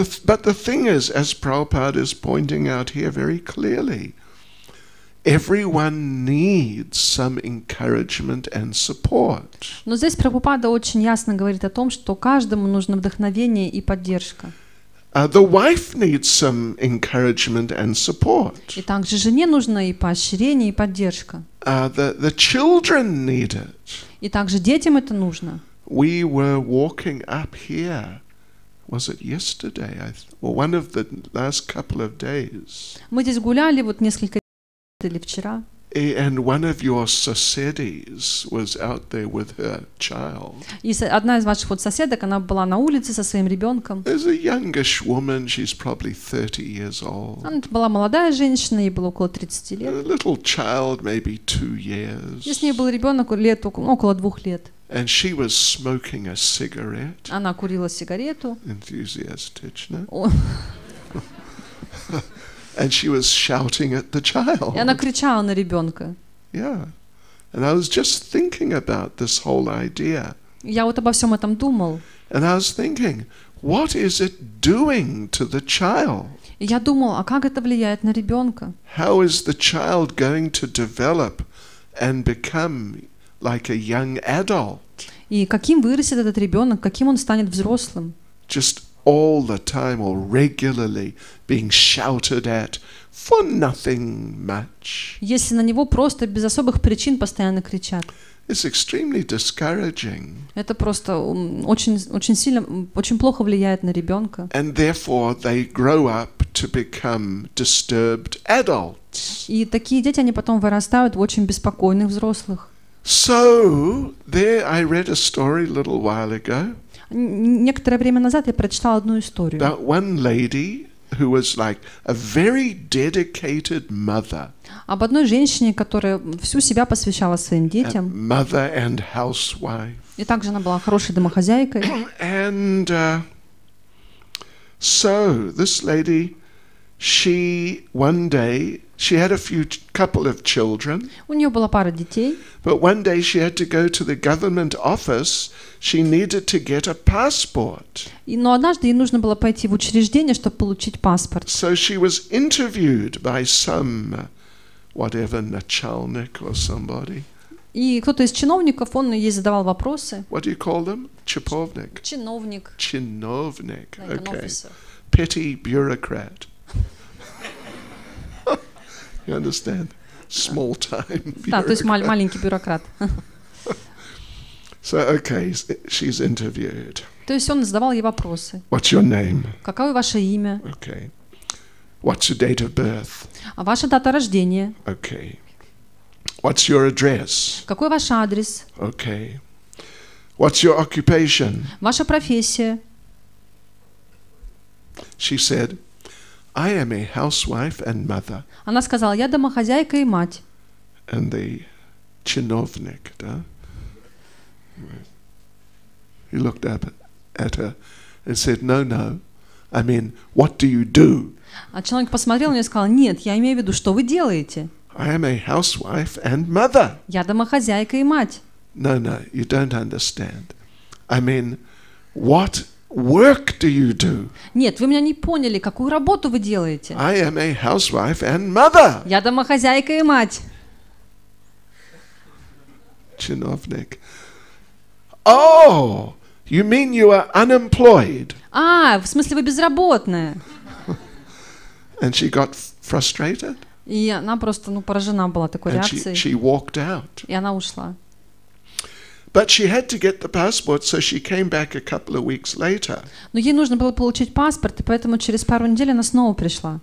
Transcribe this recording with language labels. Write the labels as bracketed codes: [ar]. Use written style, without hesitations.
[en] But the thing is, as Prabhupada is pointing out here very clearly, everyone needs some encouragement and support. [ru] Но здесь Прабхупада очень ясно говорит о том, что каждому нужно вдохновение и поддержка. [en] The wife needs some encouragement and support. [ru] И также жене нужно и поощрение, и поддержка. [en] The children need it. [ru] И также детям это нужно. [en] We were walking up here. Was it yesterday? Or one of the last couple of days. [ru] Мы здесь гуляли вот несколько или вчера. [en] And one of your соседей was out there with her child. [ru] И одна из ваших вот соседок, она была на улице со своим ребенком. [en] There's a youngish woman, she's probably 30 years old. [ru] Она была молодая женщина, ей было около 30 лет. [en] A little child, maybe 2 years. [ru] И с ней был ребенок лет около 2 лет. [en] And she was smoking a cigarette. [ru] Она курила сигарету. [en] Enthusiastic, And she was shouting at the child. [ru] И она кричала на ребенка. [en] Yeah. And I was just thinking about this whole idea. [ru] Я вот обо всем этом думал. [en] And I was thinking, what is it doing to the child? [ru] И я думал, а как это влияет на ребенка? [en] How is the child going to develop and become like a young adult? [ru] И каким вырастет этот ребенок, каким он станет взрослым? [en] Just all the time or regularly being shouted at for nothing much. [ru] Если на него просто без особых причин постоянно кричат. [en] It's extremely discouraging. [ru] Это просто очень сильно, очень плохо влияет на ребенка. [en] And therefore they grow up to become disturbed adults. [ru] И такие дети, они потом вырастают в очень беспокойных взрослых. [en] So, there I read a story a little while ago. [ru] Некоторое время назад я прочитала одну историю. [en] About one lady who was like a very dedicated mother. [ru] Об одной женщине, которая всю себя посвящала своим детям. [en] Mother and housewife. [ru] И также она была хорошей домохозяйкой. [en] And so this lady, she one day she had a couple of children. [ru] У нее была пара детей. [en] But one day she had to go to the government office. She needed to get a passport. [ru] Но однажды ей нужно было пойти в учреждение, чтобы получить паспорт. [en] So she was interviewed by some whatever начальник or somebody. [ru] И кто-то из чиновников, он ей задавал вопросы. [en] What do you call them? Чиновник. [ru] Чиновник. Чиновник. [en] Like an Okay. officer. Petty bureaucrat. You understand? Small time. [ru] Да, то есть маленький бюрократ. [en] So, okay, she's interviewed. [ru] То есть он задавал ей вопросы. [en] What's your name? [ru] Какое ваше имя? [en] Okay. What's your date of birth? [ru] А ваша дата рождения? [en] Okay. What's your address? [ru] Какой ваш адрес? [en] Okay. What's your occupation? [ru] Ваша профессия? [en] She said, I am a housewife and mother. [ru] Она сказала, я домохозяйка и мать. [en] And the чиновник, да? He looked up at her and said, no, I mean, what do you do? [ru] А человек посмотрел на нее и сказал, нет, я имею в виду, что вы делаете? [en] I am a housewife and mother. [ru] Я домохозяйка и мать. [en] No, you don't understand. I mean, what work do you do? [ru] Нет, вы меня не поняли, какую работу вы делаете? [en] I am a housewife and mother. [ru] Я домохозяйка и мать. Чиновник. [en] Oh, you mean you are unemployed? [ru] А, в смысле вы безработная? [en] And she got frustrated. [ru] И она просто, поражена была такой [en] And [ru] реакцией. [en] she walked out. [ru] И она ушла. [en] But she had to get the passport, so she came back a couple of weeks later. [ru] Но ей нужно было получить паспорт, и поэтому через пару недель она снова пришла.